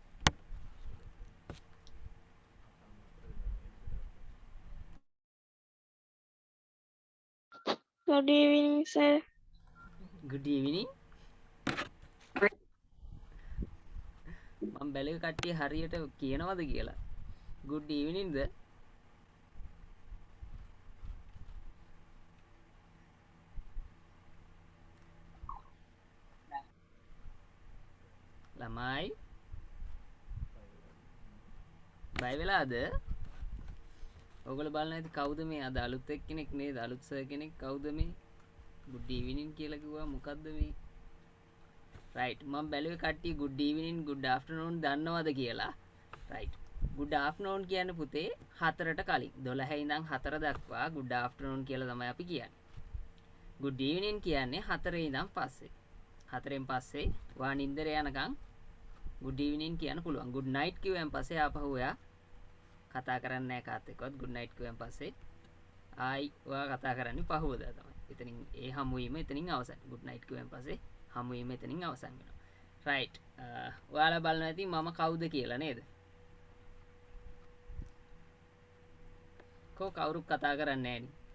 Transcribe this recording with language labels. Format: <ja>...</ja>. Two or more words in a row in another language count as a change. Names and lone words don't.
<en>Good evening, sir. Good evening.</en> <si>මම බැලුවේ කට්ටිය හරියට කියනවද කියලා.</si> <en>Good evening</en> <si>ද? ළමයි බය වෙලාද? ඔයගොල්ලෝ බලන්න ඇති කවුද මේ අද අලුත් එක්කෙනෙක් නේද? අලුත් සර් කෙනෙක් කවුද මේ?</si> <en>Good evening</en> <si>කියලා කිව්වා මොකද්ද මේ? Right. මම බැලුවේ කට්ටිය</si> <en>good evening, good afternoon</en> <si>දන්නවද කියලා. Right.</si> <en>Good afternoon</en> <si>කියන්නේ පුතේ 4ට කලින් 12 ඉඳන් 4 දක්වා</si> <en>good afternoon</en> <si>කියලා තමයි අපි කියන්නේ.</si> <en>Good evening</en> <si>කියන්නේ 4 ඉඳන් පස්සේ. 4න් පස්සේ ඔයා නින්දර යනකම්</si> <en>good evening</en> <si>කියන්න පුළුවන්.</si> <en>good night</en> <si>කිව්වන් පස්සේ ආපහු ඔයා කතා කරන්නේ නැහැ කාත් එක්කවත්.</si> <en>good night</en> <si>කිව්වන් පස්සේ ආයි ඔයා කතා කරන්නේ පහුවදා තමයි. එතනින් ඒ හමු වීම එතනින් අවසන්.</si> <en>good night</en> <si>කිව්වන් පස්සේ හමු වීම එතනින් අවසන් වෙනවා. right. ඔයාලා බලනවා ඇති මම කවුද කියලා නේද? කවුරුත් කතා කරන්නේ නැහැ නේ.</si>